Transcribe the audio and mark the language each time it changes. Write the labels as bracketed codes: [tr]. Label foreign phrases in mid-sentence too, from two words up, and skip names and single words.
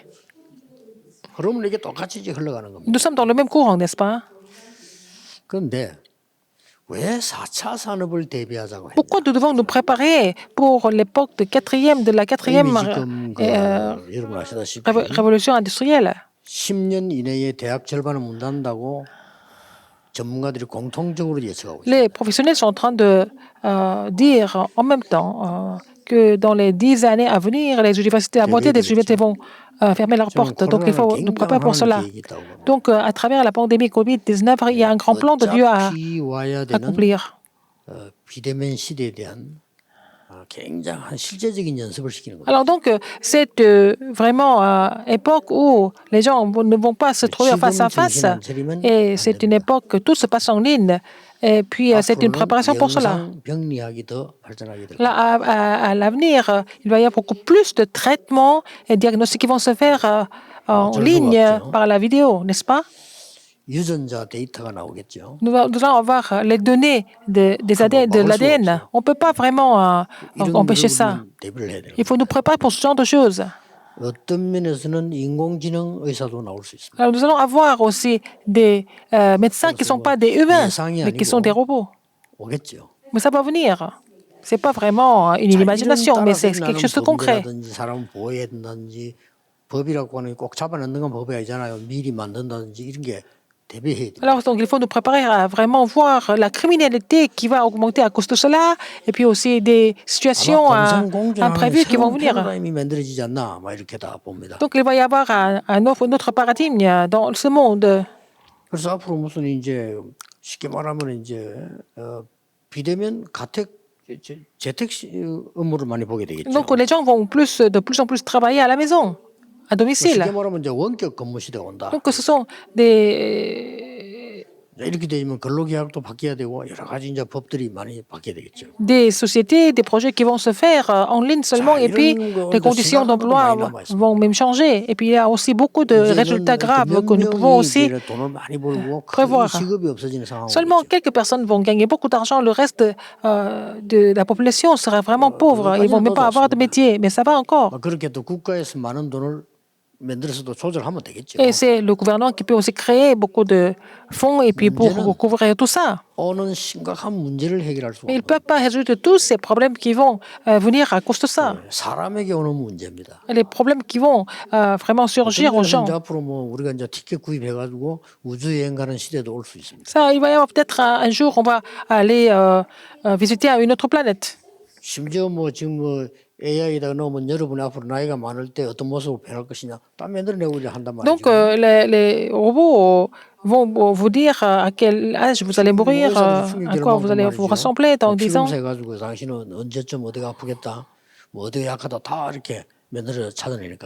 [ko] 그러면 이게 똑같이 이제 흘러가는 겁니다. [fr] Nous sommes dans le même courant, n'est-ce pas? [ko] 그런데 왜 4차 산업을 대비하자고 했냐? [fr] Pourquoi nous devons nous préparer pour l'époque de la quatrième [ko] 지금 여러분 아시다시피 [fr] révolution industrielle? [ko] 10년 이내에 대학 절반은 문 닫는다고 전문가들이 공통적으로 예측하고 있습니다. [fr] Les professionnels sont en train de dire en même temps que dans les 10 années à venir, les universités, la moitié des universités vont fermer leurs portes. Donc il faut nous préparer pour cela. Donc à travers la pandémie Covid-19, il y a un grand plan de Dieu à accomplir. [ko] 비대면 시대에 대한 굉장한 실제적인 연습을 시키는 겁니다. [fr] Alors donc, cette vraiment époque où les gens ne vont pas se trouver face à face, et c'est une époque que tout se passe en ligne, et puis c'est une [ko] 앞으로는 [fr] préparation pour cela. [ko] 영상 병리학이 더 발전하게 될 [fr] Là, [ko] 겁니다. [fr] à l'avenir, il va y avoir beaucoup plus de traitements et diagnostics qui vont se faire en [ko] 어쩔 수가 [fr] ligne [ko] 없죠. [fr] par la vidéo, n'est-ce pas? [ko] 유전자 데이터가 나오겠죠. [fr] Nous allons avoir les données de l'ADN. On ne peut pas vraiment [ko] 이런 [fr] empêcher [ko] 거를 [fr] ça. [ko] 우리는 대비를 해야 돼요. [fr] Il faut nous préparer pour ce genre de choses. [ko] 어떤 면에서는 인공지능 의사도 나올 수 있습니다. [fr] Alors, nous allons avoir aussi des médecins qui ne sont pas des humains, mais qui sont des robots. [ko] 오겠죠. [fr] Mais ça va venir. Ce n'est pas vraiment une imagination, mais c'est quelque chose de concret. [ko] 범죄라든지 사람을 보호해야 된다든지 법이라고 하는 게 꼭 잡아넣는 건 법이 아니잖아요. 미리 만든다든지 이런 게 대비해야 돼요. [fr] Alors, donc, il faut nous préparer à vraiment voir la criminalité qui va augmenter à cause de cela, et puis aussi des situations imprévues qui vont venir. [ko] 패러다임이 만들어지지 않나, 막 이렇게 다 봅니다. [fr] Donc, il va y avoir un autre paradigme dans ce monde. [ko] 그래서 앞으로 무슨 이제 쉽게 말하면 이제 비대면 가택 재택 업무를 많이 보게 되겠죠. [fr] Donc, les gens vont de plus en plus travailler à la maison, à domicile. [ko] 쉽게 말하면 이제 원격 근무 시대가 온다. [fr] Donc, ce sont [ko] 이렇게 되면 근로계약도 바뀌어야 되고 여러 가지 이제 법들이 많이 바뀌어야 되겠죠. [fr] des sociétés, des projets qui vont se faire en ligne seulement, et puis les conditions d'emploi vont même changer. Et puis, il y a aussi beaucoup de résultats graves que nous pouvons aussi prévoir. Seulement quelques personnes vont gagner beaucoup d'argent, le reste de la population sera vraiment pauvre. Ils ne vont même pas avoir de métier, mais ça va encore. [ko] 그렇게 또 국가에서 많은 돈을 만들어서도 조절하면 되겠죠. [fr] Et c'est le gouvernement qui peut aussi créer beaucoup de fonds et puis pour couvrir tout ça. [ko] 오는 심각한 문제를 해결할 수 [fr] Mais ils ne [ko] 없는 [fr] peuvent pas résoudre tous ces problèmes qui vont venir à cause de ça. [ko] 사람에게 오는 문제입니다. [fr] Les problèmes qui vont vraiment surgir aux gens. [ko] 이제 앞으로 뭐 우리가 이제 티켓 구입해가지고 우주 여행 가는 시대도 올 수 있습니다. [fr] Ça, il va y avoir peut-être un jour, on va aller visiter une autre planète. [ko] 심지어 뭐 지금 뭐 AI에다가 넣으면 여러분이 앞으로 나이가 많을 때 어떤 모습으로 변할 것이냐 다 만들어내고 이제 한단 말이죠. [fr] Donc, les robots vont vous dire à quel âge vous allez mourir, à quoi vous allez vous ressembler dans 10 ans. [ko] 해가지고 당신은 언제쯤 어디가 아프겠다, 뭐 어디가 약하다 다 이렇게 만들어 찾아내니까.